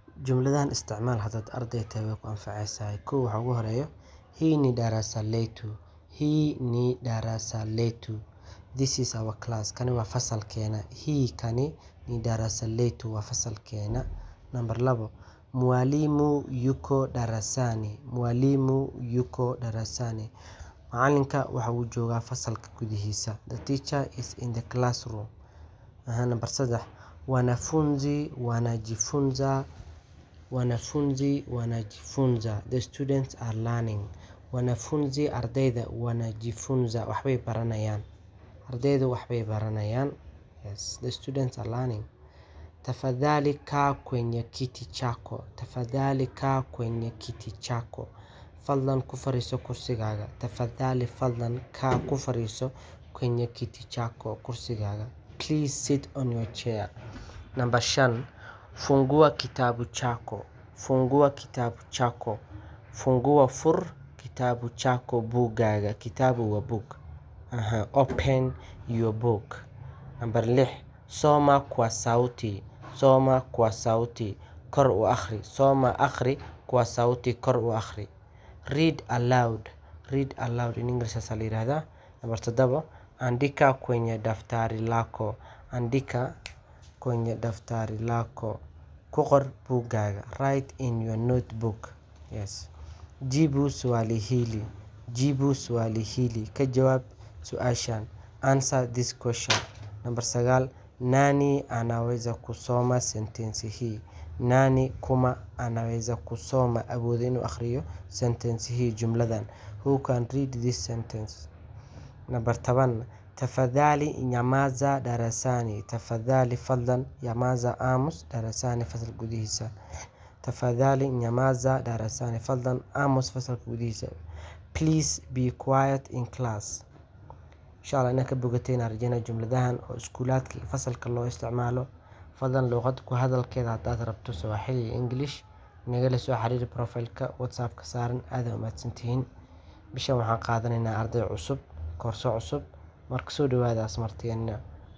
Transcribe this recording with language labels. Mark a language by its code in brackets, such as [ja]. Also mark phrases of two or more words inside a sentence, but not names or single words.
[so] Jumladahan isticmaal haddaad arday tahay way ku anfacaysaa. Kow waxa ugu horeeyo [sw] hii ni darasa letu. Hii ni darasa letu. [en] This is our class. [so] Kani waa fasalkeena. [sw] Hii kani ni darasa letu [so] waa fasalkeena. Number labo. [sw] Mwalimu yuko darasani. Mwalimu yuko darasani. [so] Macalinka waxa uu joogaa fasalka gudihiisa. [en] The teacher is in the classroom. [so] Number saddex. [sw] Wanafunzi wanajifunza. Wanafunzi wanajifunza. [en] The students are learning. [sw] Wanafunzi ardayda wanajifunza. [so] Waxbay baranayaan. Ardayda waxbay baranayaan. [en] Yes, the students are learning. [sw] Tafadhali kaa kwenye kiti chako. Tafadhali kaa kwenye kiti chako. [so] Fadlan ku fariiso kursigaaga. [sw] Tafadhali fadlan kaa [so] ku fariiso [sw] kwenye kiti chako kursigaaga. [en] Please sit on your chair. Number 5. [sw] Fungua kitabu chako. Fungua kitabu chako. Fungua fur kitabu chako buugaaga. Kitabu wa [en] book. Open your book. Number 6. [sw] Soma kwa sauti. Soma kwa sauti. [so] Kor u akhri. Soma akhri [sw] kwa sauti [so] kor u akhri. [en] Read aloud. Read aloud in English [so] asa la yiraahdaa. [en] Number 7. [sw] Andika kwenye daftari lako. Andika kwenye daftari lako. [so] Ku qor buugaaga. [en] Write in your notebook. Yes. [sw] Jibu swali hili. Jibu swali hili. [so] Ka jawaab su'aashan. [en] Answer this question. Number 9. [sw] Nani anaweza kusoma sentensi hii? Nani kuma anaweza kusoma [so] awoodo inuu akhriyo [sw] sentensi hii jumladan? [en] Who can read this sentence? Number 10. [sw] Tafadhali nyamaza darasani. Tafadhali fadlan nyamaza aamus darasani [so] fasal gudihiisa. [sw] Tafadhali nyamaza darasani. [so] Fadlan aamus fasalka gudihiisa. [en] Please be quiet in class. [so] Inshallah inaka bogateen arjana jumladahan oo iskuulaadka iyo fasalka loo isticmaalo. Fadlan luqad ku hadalkeeda haddaad rabto Swahili iyo English nagala soo xiriir profile-ka WhatsApp-ka saaran. aad u mahadsantihiin. Bishan waxaan qaadanaynaa arday cusub, koorso cusub. Marka soo dhawaada asmarteena.